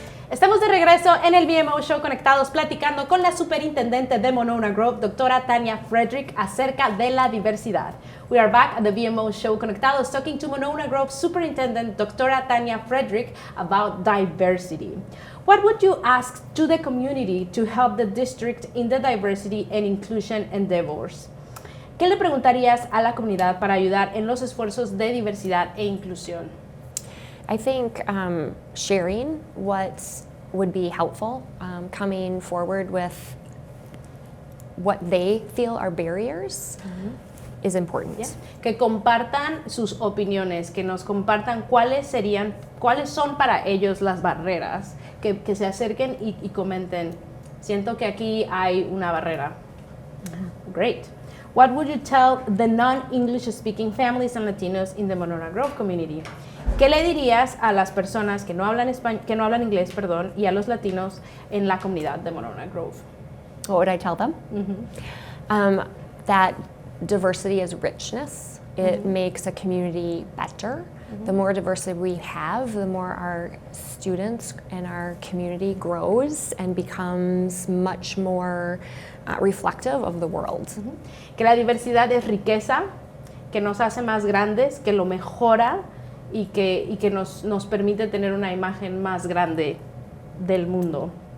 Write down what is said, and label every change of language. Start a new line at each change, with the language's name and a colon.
Spanish: Estamos de regreso en el BMO Show Conectados platicando con la superintendente de Monona Grove, doctora Tanya Frederick, acerca de la diversidad.
English: We are back at the BMO Show Conectados talking to Monona Grove Superintendent Doctora Tanya Frederick about diversity. What would you ask to the community to help the district in the diversity and inclusion endeavors?
Spanish: ¿Qué le preguntarías a la comunidad para ayudar en los esfuerzos de diversidad e inclusión?
English: I think sharing what would be helpful, coming forward with what they feel are barriers, is important. Yeah.
Spanish: Que compartan sus opiniones, que nos compartan cuáles son para ellos las barreras, que se acerquen y comenten, siento que aquí hay una barrera.
English: Great. What would you tell the non-English speaking families and Latinos in the Monona Grove community?
Spanish: ¿Qué le dirías a las personas que no hablan inglés, y a los latinos en la comunidad de Monona Grove?
English: What would I tell them? That diversity is richness. It makes a community better. The more diversity we have, the more our students and our community grows and becomes much more reflective of the world.
Spanish: Que la diversidad es riqueza, que nos hace más grandes, que lo mejora y que nos permite tener una imagen más grande del mundo.